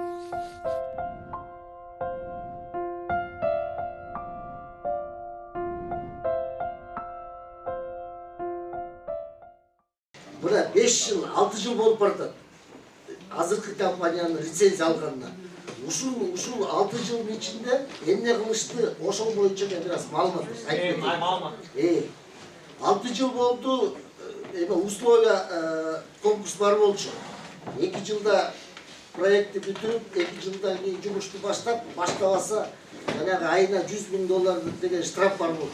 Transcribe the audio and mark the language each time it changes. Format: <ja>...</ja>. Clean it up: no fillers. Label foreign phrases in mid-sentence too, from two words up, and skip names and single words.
<ky>Buna 5 yıl, 6 yıl bolup bardı. Azırkı kampanyanın lisenziya alganına. Ушул 6 жылдын ичинде эмне кылышты ошол боюнча мен biraz маалымат айтып кетейин. 6 жыл болду, условия конкурс бар болчу. 2 жылда проектти бүтүрүп, 2 жылдан кийин жумушту баштабаса, жанагы айына $100.000 деген штраф бар болчу.</ky>